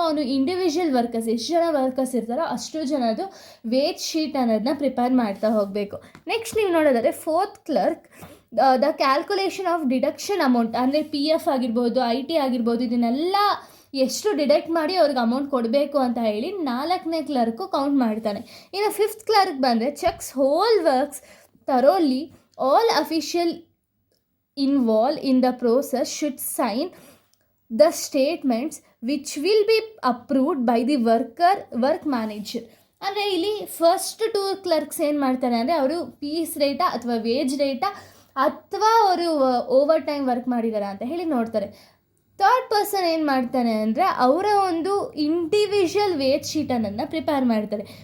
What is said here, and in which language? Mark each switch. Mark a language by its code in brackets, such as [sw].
[kn] ಅವನು individual workers, ಎಷ್ಟು ಜನ ವರ್ಕರ್ಸ್ ಇರ್ತಾರೋ ಅಷ್ಟು ಜನದ್ದು ವೇಟ್ ಶೀಟ್ ಅನ್ನೋದನ್ನ ಪ್ರಿಪೇರ್ ಮಾಡ್ತಾ ಹೋಗಬೇಕು. ನೆಕ್ಸ್ಟ್ ನೀವು ನೋಡೋದಾದರೆ [en] fourth clerk the calculation of deduction amount, [kn] ಅಂದರೆ PF ಆಗಿರ್ಬೋದು, IT ಆಗಿರ್ಬೋದು, ಇದನ್ನೆಲ್ಲ ಎಷ್ಟು ಡಿಡಕ್ಟ್ ಮಾಡಿ ಅವ್ರಿಗೆ ಅಮೌಂಟ್ ಕೊಡಬೇಕು ಅಂತ ಹೇಳಿ 4ನೇ ಕ್ಲರ್ಕು ಕೌಂಟ್ ಮಾಡ್ತಾನೆ. ಇನ್ನು [en] 5th clerk [kn] ಬಂದರೆ [en] Checks whole works thoroughly, all official involved in the process should sign the statements which will be approved by the work manager. [kn] ಅಂದರೆ ಇಲ್ಲಿ ಫಸ್ಟ್ 2 ಕ್ಲರ್ಕ್ಸ್ ಏನು ಮಾಡ್ತಾರೆ ಅಂದರೆ ಅವರು ಪೀಸ್ ರೇಟಾ ಅಥವಾ ವೇಜ್ ರೇಟಾ ಅಥವಾ ಅವರು ಓವರ್ ಟೈಮ್ ವರ್ಕ್ ಮಾಡಿದಾರಾ ಅಂತ ಹೇಳಿ ನೋಡ್ತಾರೆ. ಥರ್ಡ್ ಪರ್ಸನ್ ಏನು ಮಾಡ್ತಾನೆ ಅಂದರೆ ಅವರ ಒಂದು ಇಂಡಿವಿಜುವಲ್ ವೇಜ್ ಶೀಟನ್ನು ಪ್ರಿಪೇರ್ ಮಾಡ್ತಾರೆ.